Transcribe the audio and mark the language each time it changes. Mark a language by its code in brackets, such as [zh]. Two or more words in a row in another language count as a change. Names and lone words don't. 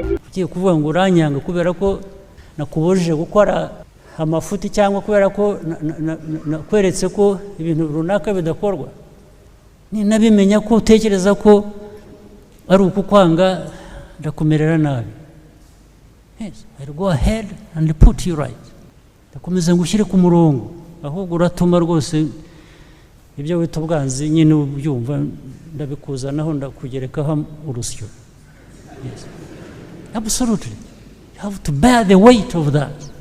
[rw] Ugiye kuvuga ngo uranyanga kubera ko nakubujije gukora amafuti cyangwa kubera ko na, na, na, na, nakweretse ko ibintu runaka bidakorwa. Ni nabimenya ko utekereza ko ari ukukwanga, ndakumerera nabi. [en] Yes, I'll go ahead and put you right. [rw] Ndakomeza ngushyire ku murongo. Ahubwo uratuma rwose ibyo wita ubwanzi nyine ubyumva, ndabikuzanaho, ndakugerekaho urusyo. [en] Yes. Absolutely. You have to bear the weight of that.